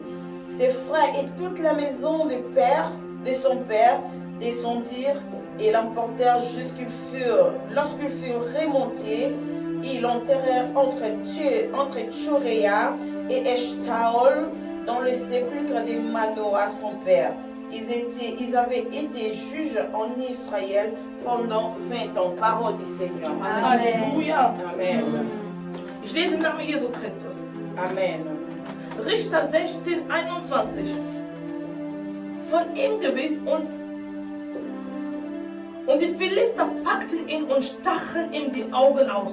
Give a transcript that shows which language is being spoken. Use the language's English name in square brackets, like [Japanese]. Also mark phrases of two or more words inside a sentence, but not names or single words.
[French] Ses frères et toute la maison de son père descendirent et l'emportèrent lorsqu'ils furent remontés. Ils l'enterrèrent entre Tchoréa et Eshtaol dans le sépulcre de Manoah son père. Ils avaient été juges en Israël pendant 20 ans. Parole du Seigneur. Halleluja. Amen. [German] Ich lese im Namen Jesus Christus. Amen. Richter 16, 21. Von ihm gewiss und die Philister packten ihn und stachen ihm die Augen aus.